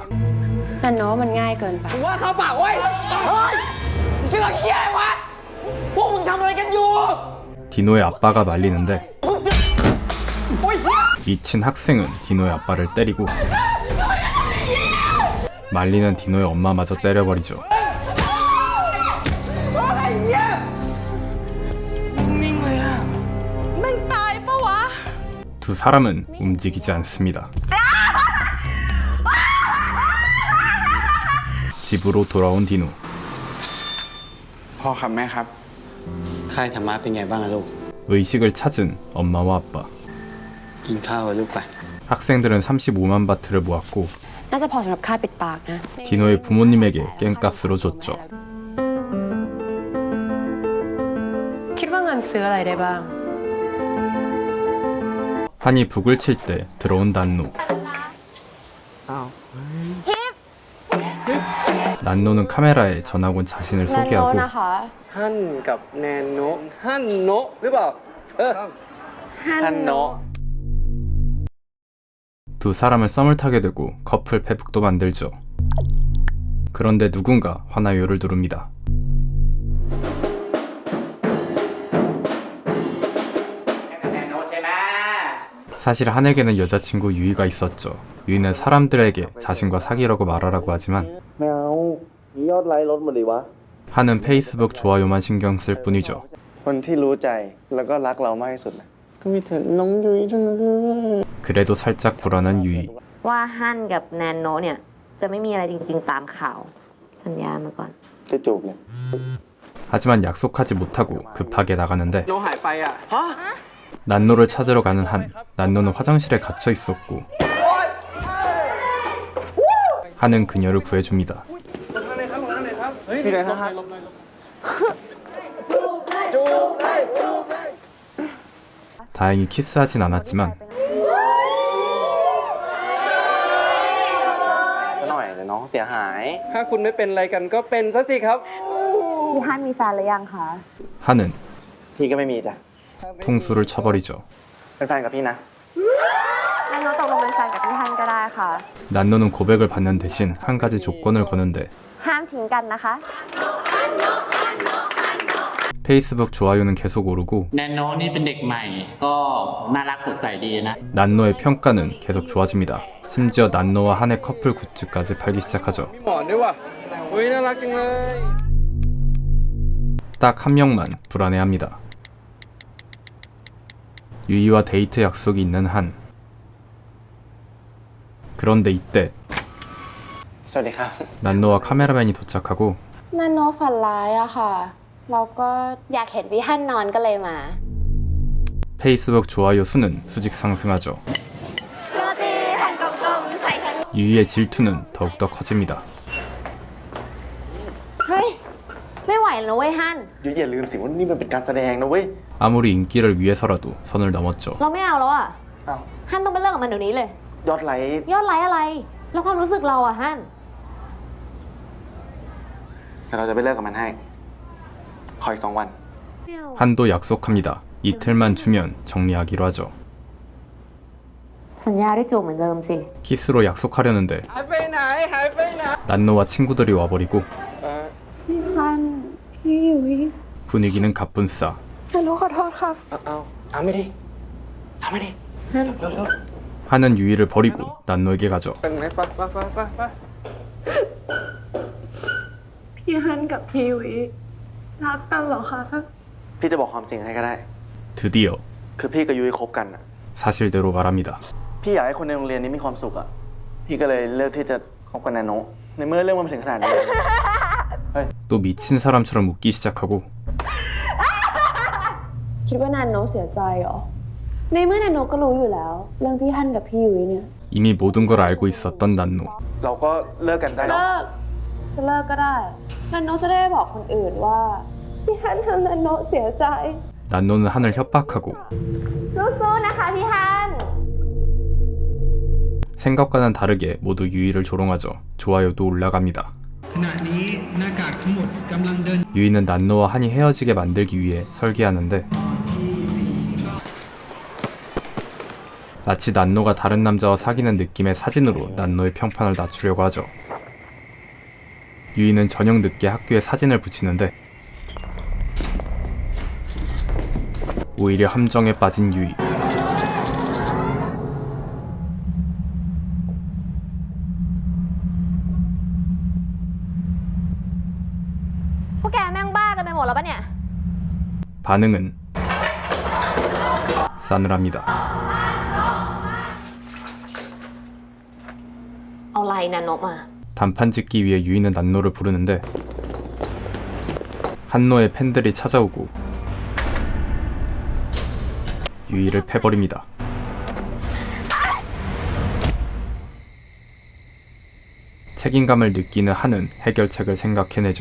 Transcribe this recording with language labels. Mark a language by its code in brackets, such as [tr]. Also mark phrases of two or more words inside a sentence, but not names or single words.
[th] นั่นเนาะมันง่ายเกินไป ว่าเขาเปล่าเว้ย เฮ้ยเชื่อเคี้ยวะ พวกมึงทำอะไรกันอยู่ [ko] 디노의 아빠가 말리는데 미친 학생은 디노의 아빠를 때리고 말리는 디노의 엄마마저 때려버리죠. 두 사람은 움직이지 않습니다. 집으로 돌아온 디노. [th] พ่อครับแม่ครับ ค่ายธรรมะเป็นไงบ้างอะลูก [ko] 의식을 찾은 엄마와 아빠. [th] กินข้าวกับลูกไป [ko] 학생들은 35만 바트를 모았고 [th] น่าจะพอสำหรับค่าปิดปากนะ [ko] 디노의 부모님에게 깽값으로 줬죠. [th] คิดว่าเงินซื้ออะไรได้บ้าง [ko] 환히 북을 칠 때 들어온 난노. 난노는 카메라에 전학 온 자신을 소개하고 [th] ฮั่นกับแนนโนะฮั่นโนะหรือเปล่า ฮั่นโนะ [ko] 두 사람을 썸을 타게 되고 커플 페북도 만들죠. 그런데 누군가 화나요를 누릅니다. 사실 한에게는 여자친구 유이가 있었죠. 유이는 사람들에게 자신과 사귀라고 말하라고 하지만 [th] ไม่เอามียอดไลค์ลดหมดเลยวะ [ko] 한은 페이스북 좋아요만 신경 쓸 뿐이죠. [th] คนที่รู้ใจแล้วก็รักเรามากที่สุดนะก็มีเธอน้องยุ้ยเท่านั้นเลย [ko] 그래도 살짝 불안한 유이. [th] ว่าฮั่นกับแนนโนเนี่ยจะไม่มีอะไรจริงๆตามข่าว สัญญามาก่อน จะจูบเลย [ko] 하지만 약속하지 못하고 급하게 나가는데 [th] โนหายไปอ่ะ [ko] 난노를 찾으러 가는 한. 난노는 화장실에 갇혀 있었고 한은 그녀를 구해줍니다. [th] พี่ไรครับ [ko] 다행히 키스하진 않았지만 [th] ซะหน่อยเดี๋ยวน้องเสียหาย ถ้าคุณไม่เป็นอะไรกันก็เป็นซะสิครับ พี่ฮั่นมีแฟนหรือยังคะ [ko] 한은 [th] พี่ก็ไม่มีจ้ะ [ko] 통수를 쳐버리죠. [th] เป็นแฟนกับพี่นะ นาโนตกลงเป็นแฟนกับพี่ฮันก็ได้ค่ะ [ko] 난노는 고백을 받는 대신 한 가지 조건을 거는데 [th] ห้ามทิ้งกันนะคะ [ko] 페이스북 좋아요는 계속 오르고 [th] แนนโนนี่เป็นเด็กใหม่ก็น่ารักสดใสดีนะ [ko] 난노의 평가는 계속 좋아집니다. 심지어 난노와 한의 커플 굿즈까지 팔기 시작하죠. [th] หมอนด้วยว่ะเฮ้ยน่ารักจังเลย [ko] 딱 한 명만 불안해합니다. 유이와 데이트 약속이 있는 한. 그런데 이때 [th] สวัสดีครับ [ko] 난노와 카메라맨이 도착하고 [th] นาโนฝันร้ายอะค่ะ เราก็อยากเห็นพี่ฮันนอนก็เลยมา [ko] 페이스북 좋아요 수는 수직 상승하죠. 유이의 질투는 더욱더 커집니다. [th] เฮ้ย ไม่ไหวแล้วเว้ยฮัน ยุ้ยอย่าลืมสิว่านี่มันเป็นการแสดงนะเว้ย [ko] 아무리 인기를 위해서라도 선을 넘었죠. [th] เราไม่เอาแล้วอะ อ้าว ฮันต้องไปเลิกกับมันเดี๋ยวนี้เลย ยอดไลค์ ยอดไลค์อะไร แล้วความรู้สึกเราอะฮัน แต่เราจะไปเลิกกับมันให้ ขออีก2 วัน [ko] 한도 약속합니다. 이틀만 주면 정리하기로 하죠. [th] สัญญาได้จูบเหมือนเดิมสิ [ko] 키스로 약속하려는데 [th] หายไปไหนหายไปไหน [ko] 난노와 친구들이 와버리고 [th] พี่ฮัน พี่ยุ้ย [ko] 분위기는 가뿐싸. [th] นาโนขอโทษค่ะ เอาไม่ดิทำไม่ดิ [ko] 하는 유이를 버리고 난노에게 가죠. [th] เป็นไหนไปไปไปไปไป พี่ฮันกับพี่ยุ้ยรักกันเหรอคะ พี่จะบอกความจริงให้ก็ได้ [ko] 드디어 [th] คือพี่กับยุ้ยคบกันอะ [ko] 사실대로 말합니다. [th] พี่อยากให้คนในโรงเรียนนี้มีความสุขอะพี่ก็เลยเลือกที่จะคบกับนาโนะในเมื่อเรื่องมันมาถึงขนาดนี้ [ko] 또 미친 사람처럼 웃기 시작하고 [th] คิดว่านาโนเสียใจเหรอ ในเมื่อนาโนก็รู้อยู่แล้ว เรื่องพี่ฮันกับพี่ยุ้ยเนี่ย [ko] 이미 모든 걸 알고 있었던 난노. [th] เราก็เลิกกันได้แล้ว จะเลิกก็ได้นาโนจะได้บอกคนอื่นว่าพี่ฮันทำนาโนเสียใจ [ko] 난노는 한을 협박하고 [th] สู้ๆนะคะพี่ฮัน [ko] 생각과는 다르게 모두 유이를 조롱하죠. 좋아요도 올라갑니다. 유이는 난노와 한이 헤어지게 만들기 위해 설계하는데 마치 난노가 다른 남자와 사귀는 느낌의 사진으로 난노의 평판을 낮추려고 하죠. 유이는 저녁 늦게 학교에 사진을 붙이는데 오히려 함정에 빠진 유이. [th] พวกแกแม่งบ้ากันไปหมดแล้วปะเนี่ย [ko] 반응은 싸늘합니다. [th] เอาไรนาโนมา [ko] 단판 짓기 위해 유이는 난노를 부르는데 한노의 팬들이 찾아오고 유이를 패버립니다. 책임감을 느끼는 한은 해결책을 생각해내죠.